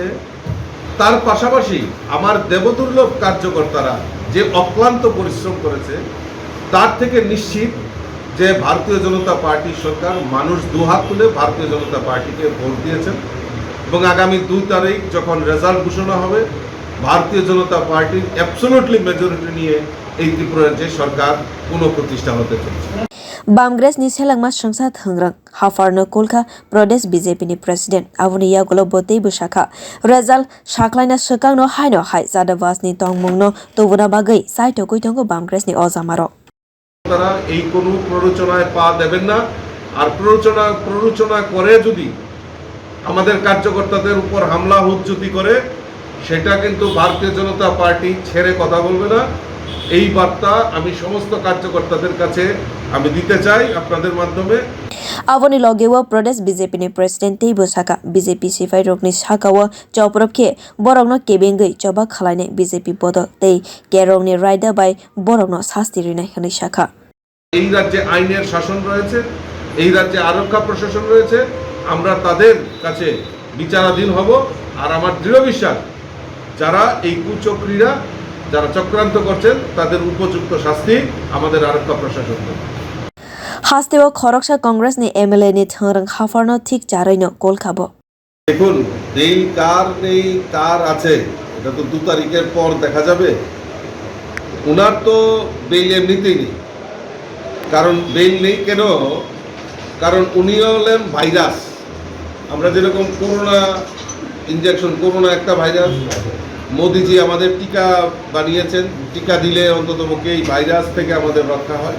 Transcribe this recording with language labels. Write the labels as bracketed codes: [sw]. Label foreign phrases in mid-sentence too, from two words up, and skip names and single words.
[bn] তার পাশাপাশি আমার দেবদুর্লভ কার্যকর্তারা যে অক্লান্ত পরিশ্রম করেছে তার থেকে নিশ্চিত যে ভারতীয় জনতা পার্টি সরকার মানুষ দুহাত তুলে ভারতীয় জনতা পার্টিকে ভোট দিয়েছেন এবং আগামী 2 তারিখ যখন রেজাল্ট ঘোষণা হবে ভারতীয় জনতা পার্টির [en] absolutely majority [bn] নিয়ে এই ত্রিপুরা রাজ্যে সরকার পুনঃপ্রতিষ্ঠা হতে চলেছে। [trp] Bangladesh ni selangma sangsa thangrang hafarno kolkha Pradesh BJP ni President aboni yagolo botei busakha result sakhwlaina swkang no haino hai jadavas ni tongmung no tobuna bagai saito koitongo Bangladesh ni ojamaro [bn] তারা এই কোনো প্ররোচনায় পা দেবেন না। আর প্ররোচনা করে যদি আমাদের কার্যকর্তাদের উপর হামলা হুজ্জতি করে সেটা কিন্তু ভারতীয় জনতা পার্টি ছেড়ে কথা বলবে না। এই বার্তা আমি সমস্ত কার্যকর্তাদের কাছে আমি দিতে চাই আপনাদের মাধ্যমে। [trp] Avoni logewa Pradesh BJP ni President tei busaka BJP sipai rokni sakawa chawprapke borokno kwbangma choba khalaine BJP bodol tei kerongni raida bai borokno shasti rinai hwnai sakha [bn] এই রাজ্যে আইনের শাসন রয়েছে, এই রাজ্যে আরক্ষা প্রশাসন রয়েছে, আমরা তাদের কাছে বিচারাধীন হব। আর আমার দৃঢ় বিশ্বাস যারা এই কুচক্রীরা যারা চক্রান্ত করছেন তাদের উপযুক্ত শাস্তি আমাদের আরক্ষা প্রশাসন দেবে। [trp] haste o khoroksa Congress ni MLA ni thangrang hafarno thik charaino kolkhabo [bn] দেখুন বেল কার নেই কার আছে এটা তো 2 তারিখের পর দেখা যাবে। ওনার তো বেল এমনিতেই নেই। কারণ বেল নেই কেন? কারণ উনি হলেন ভাইরাস। আমরা যেরকম [en] corona injection, [bn] করোনা একটা ভাইরাস, মোদিজি আমাদের টিকা বানিয়েছেন, টিকা দিলে অন্ততপক্ষে এই ভাইরাস থেকে আমাদের রক্ষা হয়।